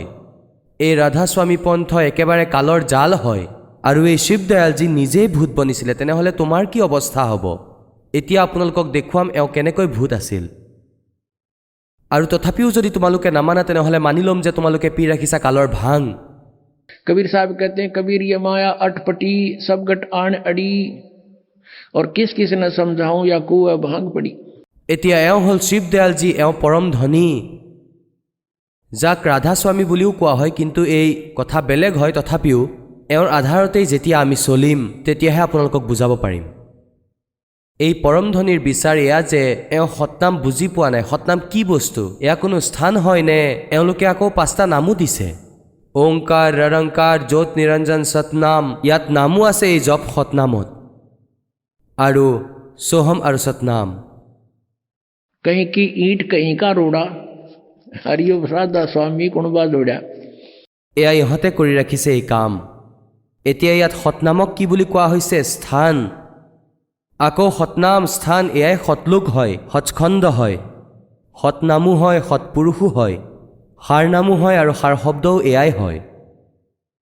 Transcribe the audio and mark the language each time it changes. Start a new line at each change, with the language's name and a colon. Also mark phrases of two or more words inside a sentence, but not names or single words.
Assamese: এই ৰাধা স্বামী পন্থ একেবাৰে কালৰ জাল হয় আৰু এই শিৱদয়ালজী নিজেই ভূত বনিছিলে। তেনেহ'লে তোমাৰ কি অৱস্থা হ'ব? এতিয়া আপোনালোকক দেখুৱাম এওঁ কেনেকৈ ভূত আছিল। আৰু তথাপিও যদি তোমালোকে নামানা, তেনেহ'লে মানি ল'ম যে তোমালোকে পি ৰাখিছা কালৰ ভাং।
Hindi: कबीर साहब कहते हैं, कबीर ये माया अटपटी सब गट आन अड़ी और किस किस न समझाऊं या कुआ भांग पड़ी।
Assamese: এতিয়া এওঁ হ'ল শিৱদয়ালজী, এওঁ পৰম ধনী, যাক ৰাধা স্বামী বুলিও কোৱা হয়, কিন্তু এই কথা বেলেগ হয়। তথাপিও এওঁৰ আধাৰতেই যেতিয়া আমি চলিম, তেতিয়াহে আপোনালোকক বুজাব পাৰিম। এই পৰম ধনীৰ বিচাৰ এয়া যে এওঁ সতনাম বুজি পোৱা নাই। সতনাম কি বস্তু, এয়া কোনো স্থান হয় নে? এওঁলোকে আকৌ 5টা নামো দিছে, ওংকাৰ, ৰৰংকাৰ, জ্যোত নিৰঞ্জন, সতনাম। ইয়াত নামো আছে এই জপ সতনামত, আৰু সোহম আৰু সতনাম।
Hindi: कहीं की ईंट कहीं का रोड़ा, हरियो प्रसादा स्वामी कुणबा जोड़ा।
Assamese: এয়া ইহঁতে কৰি ৰাখিছে এই কাম। এতিয়া ইয়াত সতনামক কি বুলি কোৱা হৈছে? স্থান। আকৌ সতনাম স্থান, এয়াই সতলোক হয়, সচখণ্ড হয়, সতনামো হয়, সৎপুৰুষো হয়, সাৰ নামো হয় আৰু সাৰ শব্দও এয়াই হয়।